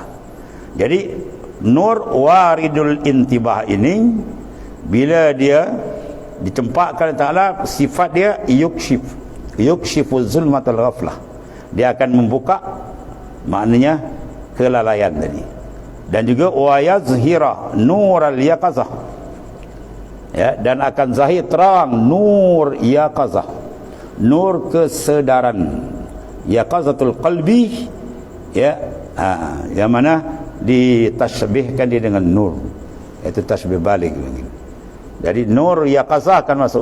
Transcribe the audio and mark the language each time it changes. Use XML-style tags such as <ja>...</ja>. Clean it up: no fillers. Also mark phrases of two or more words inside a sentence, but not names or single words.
<ms>Jadi nur</ms> <ar>وارد الانتباه</ar> <ms>ini, bila dia dicempakkan ta'ala, sifat dia</ms> <ar>يكشف ظلمة الغفلة,</ar> <ms>dia akan membuka, maknanya kelalaian tadi. Dan juga</ms> <ar>ويظهر نور اليقظة, ya,</ar> <ms>dan akan zahir terang</ms> <ar>نور اليقظة,</ar> <ms>nur kesedaran,</ms> <ar>يقظة القلب,</ar> <ms>ya, yang mana ditashbihkan dia dengan nur, itu tasbih balik. Jadi</ms> <ar>نور اليقظة</ar> <ms>akan masuk.</ms>